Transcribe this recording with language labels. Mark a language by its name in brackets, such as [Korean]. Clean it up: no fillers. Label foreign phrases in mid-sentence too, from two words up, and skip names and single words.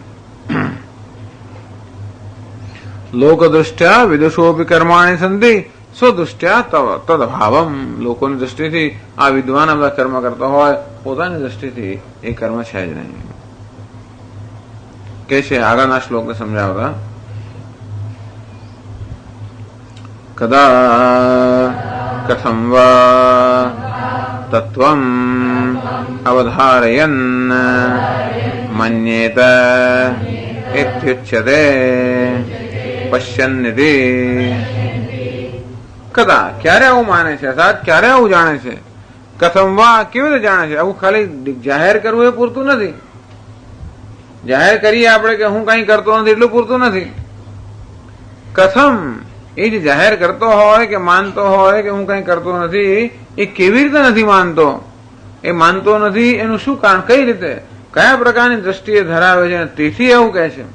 [Sanskrit] लोकदृष्ट्या विदुषोपी कर्माणी संधि स्वदृष्ट्या तदभावम. [Gujarati] લોકોની દ્રષ્ટિથી આ વિદ્વાન બધા કર્મ કરતા હોય, પોતાની દ્રષ્ટિથી એ કર્મ છે જ નહીં. કે છે આગળના શ્લોકને સમજાવતા, [Sanskrit] કદા कथं वा तत्त्वम् अवधारयन् मन्येत इत्युच्यते पश्यन्निति। [Gujarati] કદા ક્યારે આવું માને છે, અર્થાત ક્યારે આવું જાણે છે, [Sanskrit] कथम वा [Gujarati] કેવી રીતે જાણે છે. આવું ખાલી જાહેર કરવું એ પૂરતું નથી. જાહેર કરીએ આપણે કે હું કઈ કરતો નથી એટલું પૂરતું નથી. કથમ એ જે જાહેર કરતો હોય કે માનતો હોય કે હું કઈ કરતો નથી એ કેવી રીતે નથી માનતો, એ માનતો નથી એનું શું કારણ, કઈ રીતે, કયા પ્રકારની દ્રષ્ટિએ ધરાવે છે, તેથી એવું કહે છે.